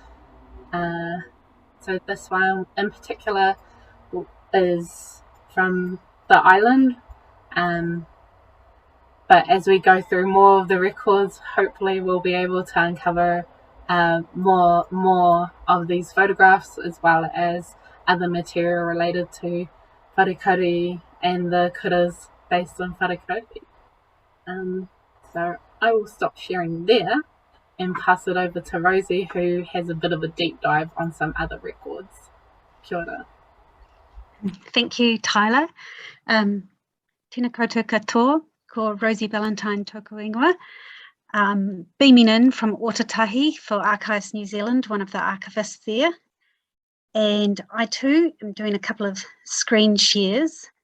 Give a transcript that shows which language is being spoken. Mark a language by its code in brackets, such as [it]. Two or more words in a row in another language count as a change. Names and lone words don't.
[en] So this one in particular is from the island, but as we go through more of the records, hopefully we'll be able to uncover more of these photographs, as well as other material related to Wharekauri and the kuras based on Wharekauri. So I will stop sharing there and pass it over to Rosie, who has a bit of a deep dive on some other records. [mi] Kia ora. [en] Thank you, Tyler. [mi] Tēnā koutou katoa, ko Rosie Valentine tōku ingoa. [en] Beaming in from Otatahi for Archives New Zealand, one of the archivists there. And I too am doing a couple of screen shares.